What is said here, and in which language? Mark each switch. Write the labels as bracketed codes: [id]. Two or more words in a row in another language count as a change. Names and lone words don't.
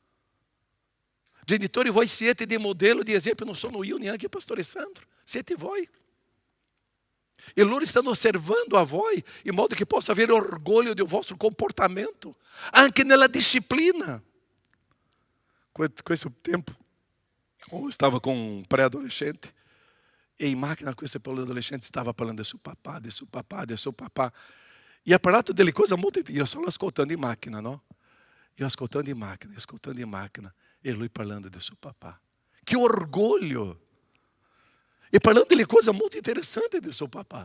[it] Genitori, voi siete di modello, di esempio, non sono io neanche il pastore Sandro, siete voi. E loro stanno osservando a voi in modo che possa avere orgoglio del vostro comportamento, anche nella disciplina. Questo tempo, [pt] eu estava com um pré-adolescente [it] e in macchina questo pré-adolescente stava parlando del suo papà, del suo papà, del suo papà. E ha parlato delle cose molto interessanti, io solo ascoltando in macchina, no? Io ascoltando in macchina, e lui parlando del suo papà. Che orgoglio! E parlando delle cose molto interessanti del suo papà.